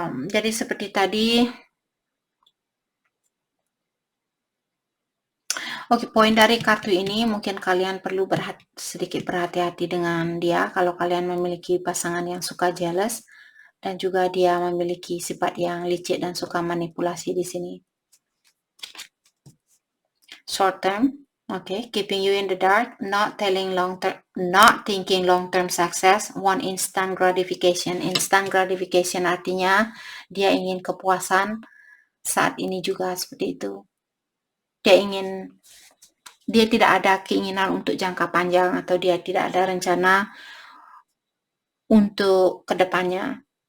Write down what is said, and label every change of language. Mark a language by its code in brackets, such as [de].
[id] Jadi seperti tadi, oke, poin dari kartu ini mungkin kalian perlu sedikit berhati-hati dengan dia kalau kalian memiliki pasangan yang suka jealous dan juga dia memiliki sifat yang licik dan suka manipulasi di sini. [en] Short term, okay, keeping you in the dark, not thinking long-term success, want instant gratification. [id] Instant gratification artinya dia ingin kepuasan saat ini juga seperti itu. Dia tidak ada keinginan untuk jangka panjang atau dia tidak ada rencana untuk kedepannya.